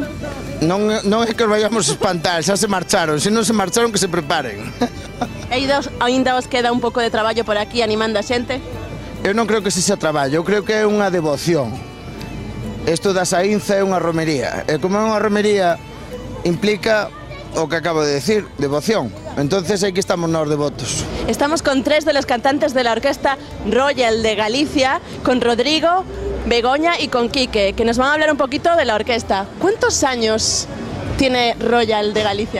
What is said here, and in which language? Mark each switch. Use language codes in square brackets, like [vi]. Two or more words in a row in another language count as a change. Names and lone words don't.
[gl] Non é que os vayamos a espantar, xa se marcharon. Se non se marcharon, que se preparen. E ainda os queda un pouco de traballo por aquí animando a xente? Eu non creo que se xa traballo, eu creo que é unha devoción. Isto da Saínza é unha romería. E como é unha romería, implica o que acabo de decir, devoción. Entonces aquí estamos nós devotos. [es] Estamos con 3 de los cantantes de la Orquesta Royal de Galicia, con Rodrigo, Begoña y con Quique, que nos van a hablar un poquito de la orquesta. ¿Cuántos años tiene Royal de Galicia?